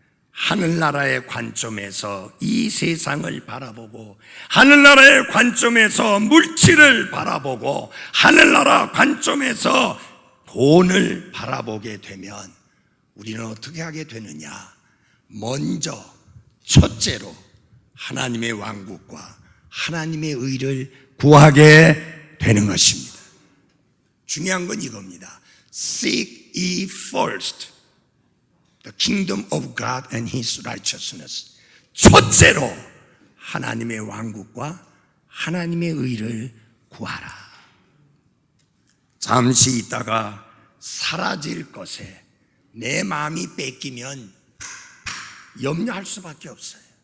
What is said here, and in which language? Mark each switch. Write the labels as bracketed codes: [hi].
[ko] 하늘나라의 관점에서 이 세상을 바라보고 하늘나라의 관점에서 물질을 바라보고 하늘나라 관점에서 돈을 바라보게 되면 우리는 어떻게 하게 되느냐? 먼저 첫째로 하나님의 왕국과 하나님의 의를 구하게 되는 것입니다. 중요한 건 이겁니다. [en] Seek ye first the kingdom of God and His righteousness. [ko] 첫째로 하나님의 왕국과 하나님의 의를 구하라. 잠시 있다가 사라질 것에 내 마음이 뺏기면 염려할 수밖에 없어요.